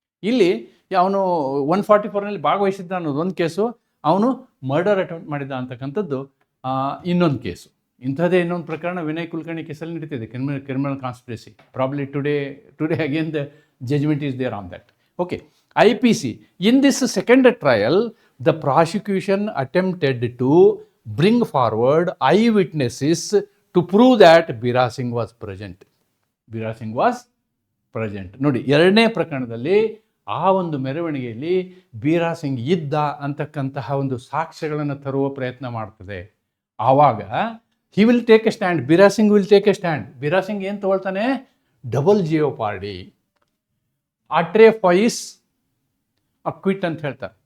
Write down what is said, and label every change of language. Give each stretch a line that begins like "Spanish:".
Kannada: ಇಲ್ಲಿ ಅವನು 144ನಲ್ಲಿ ಭಾಗವಹಿಸಿದ್ದ ಅನ್ನೋದು ಒಂದು ಕೇಸು, ಅವನು ಮರ್ಡರ್ ಅಟೆಂಪ್ಟ್ ಮಾಡಿದ್ದ ಅಂತಕ್ಕಂಥದ್ದು ಇನ್ನೊಂದು ಕೇಸು. ಇಂಥದ್ದೇ ಇನ್ನೊಂದು ಪ್ರಕರಣ ವಿನಯ್ ಕುಲಕರ್ಣಿ ಕೇಸಲ್ಲಿ ನಡೀತಿದೆ, criminal conspiracy.
English: Probably today again the judgement is there on that. Okay, IPC. In this second trial, the prosecution attempted to bring forward eyewitnesses to prove that Bira Singh was present. Bira Singh was present.
Kannada: ನೋಡಿ, ಎರಡನೇ ಪ್ರಕರಣದಲ್ಲಿ ಆ ಒಂದು ಮೆರವಣಿಗೆಯಲ್ಲಿ ಬೀರಾ ಸಿಂಗ್ ಇದ್ದ ಅಂತಕ್ಕಂತಹ ಒಂದು ಸಾಕ್ಷ್ಯಗಳನ್ನು ತರುವ ಪ್ರಯತ್ನ ಮಾಡ್ತದೆ.
English: ಆವಾಗ he will take a stand. Bira Singh will take a stand.
Kannada: Bira Singh ಏನು ತಗೊಳ್ತಾನೆ? ಡಬಲ್ ಜಿಯೋಪಾರ್ಡಿ, ಅಟ್ರೆ ಫಾಯಿಸ್, ಅಕ್ವಿಟ್ ಅಂತ ಹೇಳ್ತಾರೆ.